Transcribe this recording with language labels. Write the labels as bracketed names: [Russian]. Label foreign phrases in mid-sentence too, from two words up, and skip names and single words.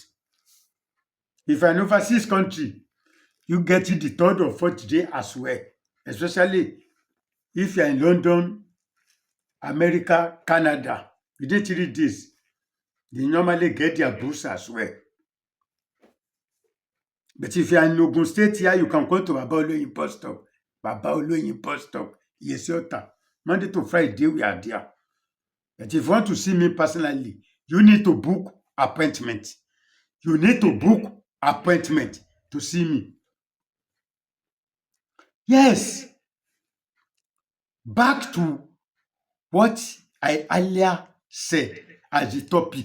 [English] If you are in overseas country, you get it the third or fourth day as well, especially if you are in London, America, Canada. Within 3 days, they normally get their books as well. But if you are in Ogun State here, you can go to Baba Oloyin bus stop. Baba Oloyin bus stop, Yesi Ota. Monday to Friday, we are there. But if you want to see me personally, you need to book appointment. You need to book appointment to see me. Yes. Back to what I earlier said as the topic.